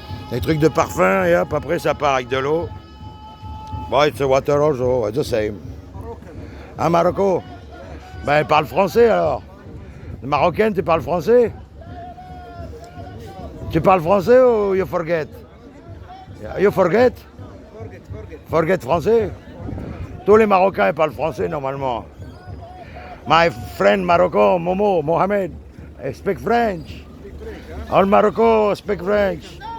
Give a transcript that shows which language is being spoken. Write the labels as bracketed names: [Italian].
[French] Des trucs de parfum, et hop, après ça part avec de l'eau. Bon, [English] it's water also, it's the same. Ah, Marocco? [French] Ben, parle français alors. Marocaine, tu parles français? Tu parles français ou [English] you forget? You forget? Forget [French] français? Tous les Marocains ils parlent français normalement. [English] My friend Morocco, Momo, Mohamed, I speak French. All Morocco speak French.